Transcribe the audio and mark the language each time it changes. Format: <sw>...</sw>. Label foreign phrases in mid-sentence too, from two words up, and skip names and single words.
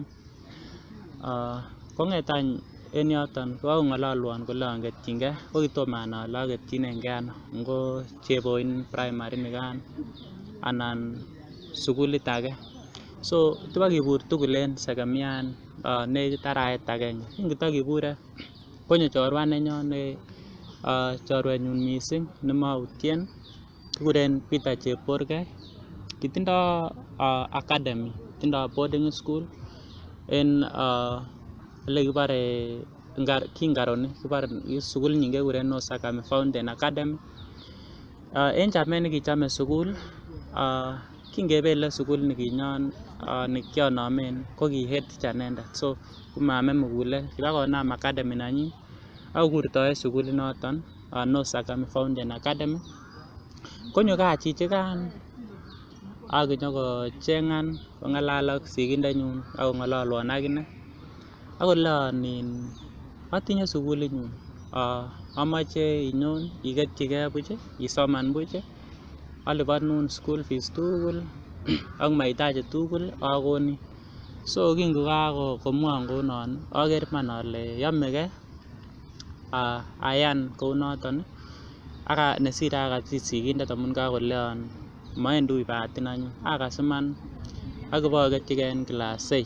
<kln>Kong'et any en yoton kokakong'ololwon koleon ketyingei, ko kitomo anai ale aketyinengei ano, ngo Chepoin primary nikan anan sukulit age. So tibakibur tugul en sekemian nekit arawet agenge. Kingotokibure konyo chorwa nenyon chorwenyun mising nemoutien kikuren Peter Chepkorgei. Kitindo academy, tindo</kln> <en>boarding school</en> <kln>en elekibore Kingaroni, kibore sukulinyin kekuren Osakami Fountain Academy. En chamet nekichome sukul kingebele sukul nikinyon nikionomen ko ki head teacher inendet, so komame mugulel, kibakonam academy nenyin akokurtoen sukulit noton Osakami Fountain Academy. Konyo gaa chichikan akonyokocheng'an kong'alal ak sigindenyun akong'ololwon akine akoleon atinye sukulinyun, amoche inyon iketyigei buch, isoman buch, alipanun</kln> <en>school fees</en> <kln>tugul ak mahitaji tugul akonin. So kingokakomwon kounon aker iman ale yomegei ayan kounoton ak nesire akasich sigindet amun kakoleon mowendi ui bahatit nenyun, akas iman akiboketyigei en class 8.</kln>